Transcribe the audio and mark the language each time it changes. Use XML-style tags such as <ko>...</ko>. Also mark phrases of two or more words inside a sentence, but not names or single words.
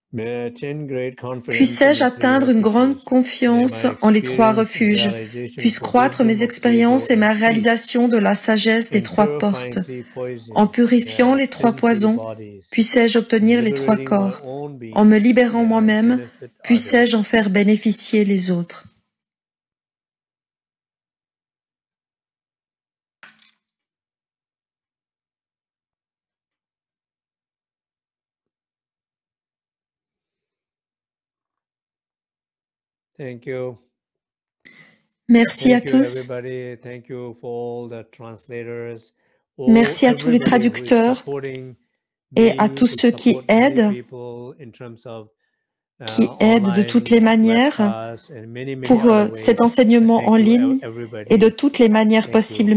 <fr>Puissais-je atteindre une grande confiance en les 3 refuges, puisse croître mes expériences et ma réalisation de la sagesse des 3 portes. En purifiant les 3 poisons, puissais-je obtenir les 3 corps. En me libérant moi-même, puissais-je en faire bénéficier les autres.</fr> <en>Thank you.</en> <fr>Merci à tous. Merci à tous les traducteurs et à tous ceux qui aident de toutes les manières pour cet enseignement en ligne et de toutes les manières possibles.</fr>